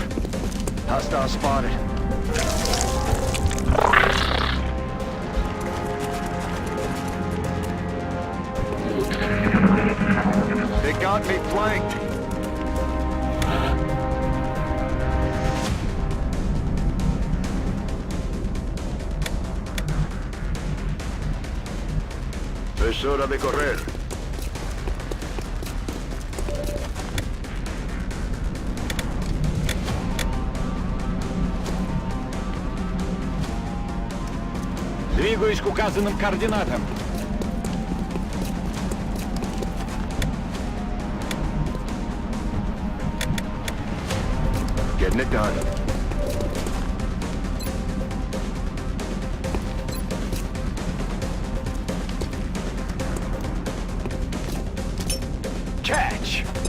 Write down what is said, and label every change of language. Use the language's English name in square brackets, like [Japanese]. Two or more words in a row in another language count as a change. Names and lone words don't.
[English] Hostile spotted. They got got me flanked. [Spanish] Es hora de correr. [Russian] Двигаюсь к указанным координатам. [English] Getting it done. Catch!